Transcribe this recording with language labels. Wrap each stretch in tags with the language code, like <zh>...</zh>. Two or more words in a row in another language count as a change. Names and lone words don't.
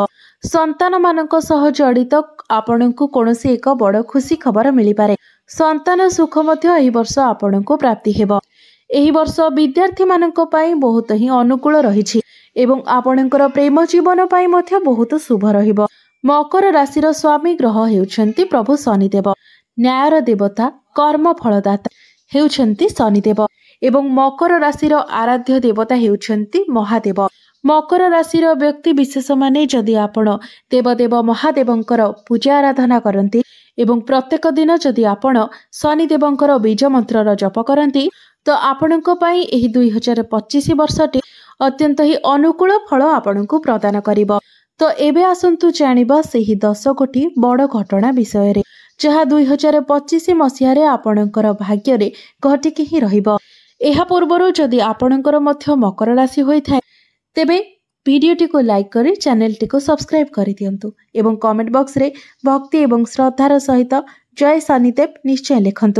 <or>ସନ୍ତାନ ମାନଙ୍କ ସହ ଜଡ଼ିତ ଆପଣଙ୍କୁ କୌଣସି ଏକ ବଡ଼ ଖୁସି ଖବର ମିଳି ପାରେ। ସନ୍ତାନ ସୁଖ ମଧ୍ୟ ଏହି ବର୍ଷ ଆପଣଙ୍କୁ ପ୍ରାପ୍ତି ହେବ। ଏହି ବର୍ଷ ବିଦ୍ୟାର୍ଥୀ ମାନଙ୍କ ପାଇଁ ବହୁତ ହିଁ ଅନୁକୂଳ ରହିଛି ଏବଂ ଆପଣଙ୍କର ପ୍ରେମ ଜୀବନ ପାଇଁ ମଧ୍ୟ ବହୁତ ଶୁଭ ରହିବ। ମକର ରାଶିର ସ୍ୱାମୀ ଗ୍ରହ ହେଉଛନ୍ତି ପ୍ରଭୁ ଶନିଦେବ। ନ୍ୟାୟର ଦେବତା କର୍ମ ଫଳଦାତା ହେଉଛନ୍ତି ଶନିଦେବ ଏବଂ ମକର ରାଶିର ଆରାଧ୍ୟ ଦେବତା ହେଉଛନ୍ତି ମହାଦେବ। ମକର ରାଶିର ବ୍ୟକ୍ତି ବିଶେଷ ମାନେ ଯଦି ଆପଣ ଦେବଦେବ ମହାଦେବଙ୍କର ପୂଜା ଆରାଧନା କରନ୍ତି ଏବଂ ପ୍ରତ୍ୟେକ ଦିନ ଯଦି ଆପଣ ଶନିଦେବଙ୍କର ବୀଜ ମନ୍ତ୍ରର ଜପ କରନ୍ତି ତେବେ ଆପଣଙ୍କ ପାଇଁ ଏହି 2025 ବର୍ଷଟି ଅତ୍ୟନ୍ତ ହିଁ ଅନୁକୂଳ ଫଳ ଆପଣଙ୍କୁ ପ୍ରଦାନ କରିବ। ତେବେ ଏବେ ଆସନ୍ତୁ ଜାଣିବା ସେହି 10 କୋଟି ବଡ଼ ଘଟଣା ବିଷୟ ରେ, ଯାହା 2025 ମସିହା ରେ ଆପଣଙ୍କର ଭାଗ୍ୟ ରେ ଘଟିକି ହିଁ ରହିବ। ଏହା ପୂର୍ବରୁ ଯଦି ଆପଣଙ୍କର ମଧ୍ୟ ମକର ରାଶି ହୋଇଥାଏ ତେବେ ଭିଡିଓଟିକୁ ଲାଇକ କରି ଚ୍ୟାନେଲ ଟିକୁ ସବସ୍କ୍ରାଇବ କରି ଦିଅନ୍ତୁ ଏବଂ କମେଣ୍ଟ ବକ୍ସ ରେ ଭକ୍ତି ଏବଂ ଶ୍ରଦ୍ଧାର ସହିତ ଜୟ ଶନିଦେବ ନିଶ୍ଚୟ ଲେଖନ୍ତୁ।</or>